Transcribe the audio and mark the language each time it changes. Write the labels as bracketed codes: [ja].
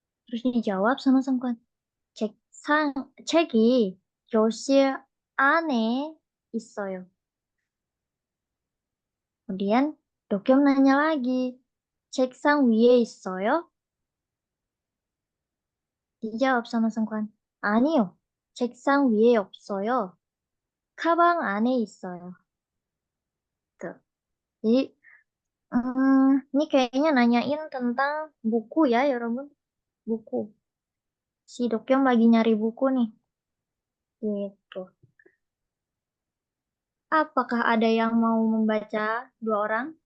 [id] Terus dijawab sama Seungkwan. [ko] 책이 교실 안에 있어요. [id] Kemudian Dokyom nanya lagi, [ko] 책상 위에 있어요? [id] Dijawab sama Seungkwan, [ko] 아니요, 책상 위에 없어요. 가방 안에 있어요. [id] Tuh. Jadi, ini kayaknya nanyain tentang buku ya, 여러분. Buku. Si Dokyom lagi nyari buku nih. Gitu. Apakah ada yang mau membaca dua orang?